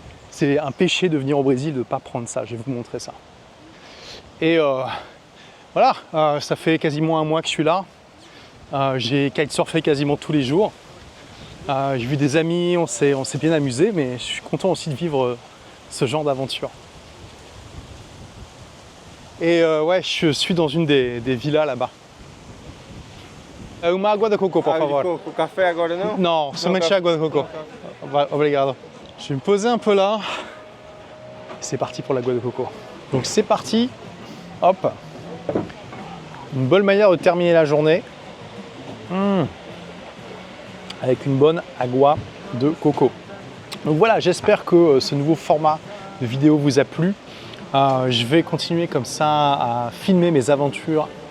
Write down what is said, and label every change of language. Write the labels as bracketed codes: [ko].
[fr] C'est un péché de venir au Brésil de ne pas prendre ça. Je vais vous montrer ça. Et voilà, ça fait quasiment un mois que je suis là. J'ai kitesurfé quasiment tous les jours. J'ai vu des amis, on s'est bien amusé, mais je suis content aussi de vivre ce genre d'aventure. Et ouais, je suis dans une des villas là-bas. [pt] Uma água de coco, por favor. O café agora não? Non, somente água de coco. Obrigado. [fr] Je vais me poser un peu là. C'est parti pour l'agua de coco. Donc c'est parti. Hop. Une bonne manière de terminer la journée. Avec une bonne agua de coco. Donc voilà, j'espère que ce nouveau format de vidéo vous a plu. Je vais continuer comme ça à filmer mes aventures